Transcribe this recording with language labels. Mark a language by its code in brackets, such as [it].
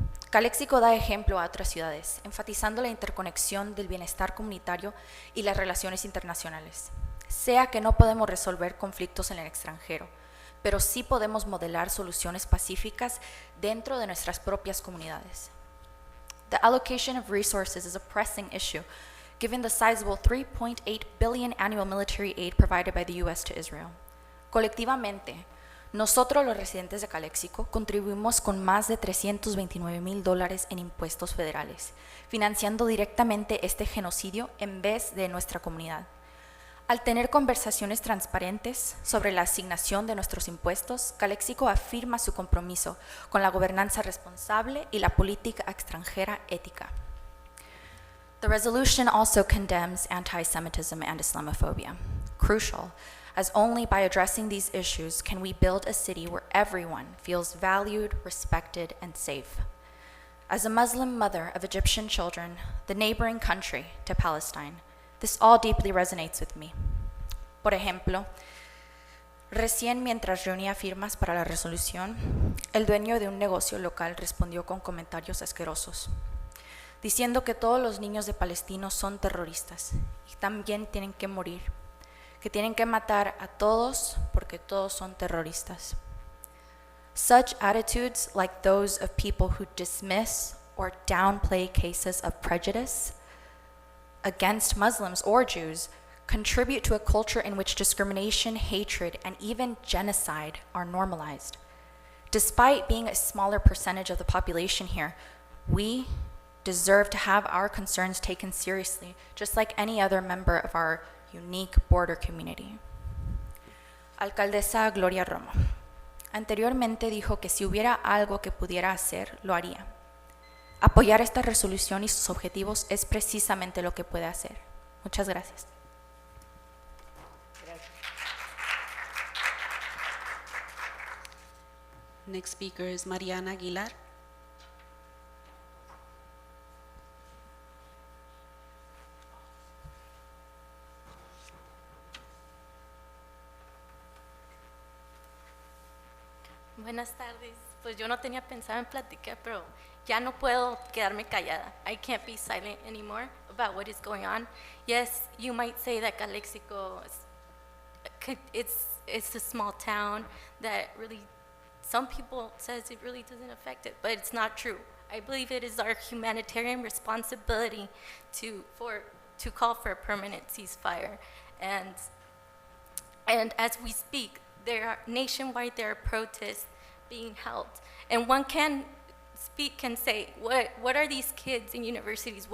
[es] Calexico da ejemplo a otras ciudades, enfatizando la interconexión del bienestar comunitario y las relaciones internacionales. Sea que no podemos resolver conflictos en el extranjero, pero sí podemos modelar soluciones pacíficas dentro de nuestras propias comunidades. [en] The allocation of resources is a pressing issue, given the sizable $3.8 billion annual military aid provided by the U.S. to Israel. [es] Colectivamente, nosotros los residentes de Calexico contribuimos con más de $329,000 en impuestos federales, financiando directamente este genocidio en vez de nuestra comunidad. Al tener conversaciones transparentes sobre la asignación de nuestros impuestos, Calexico afirma su compromiso con la gobernanza responsable y la política extranjera ética. [en] The resolution also condemns anti-Semitism and Islamophobia. Crucial, as only by addressing these issues can we build a city where everyone feels valued, respected, and safe. As a Muslim mother of Egyptian children, the neighboring country to Palestine, this all deeply resonates with me. [es] Por ejemplo, recién mientras reunía firmas para la resolución, el dueño de un negocio local respondió con comentarios asquerosos, diciendo que todos los niños de Palestinos son terroristas y también tienen que morir, que tienen que matar a todos porque todos son terroristas. [en] Such attitudes, like those of people who dismiss or downplay cases of prejudice against Muslims or Jews, contribute to a culture in which discrimination, hatred, and even genocide are normalized. Despite being a smaller percentage of the population here, we deserve to have our concerns taken seriously, just like any other member of our unique border community. [es] Alcaldesa Gloria Romo. Anteriormente dijo que si hubiera algo que pudiera hacer, lo haría. Apoyar esta resolución y sus objetivos es precisamente lo que puede hacer. Muchas gracias. [en] Next speaker is Mariana Aguilar. [es] Buenas tardes. Pues yo no tenía pensado en platicar, pero ya no puedo quedarme callada. [en] I can't be silent anymore about what is going on. Yes, you might say that Calexico it's a small town that really, some people says it really doesn't affect it, but it's not true. I believe it is our humanitarian responsibility to call for a permanent ceasefire, and as we speak, nationwide there are protests being held, and one can say, what are these kids in universities?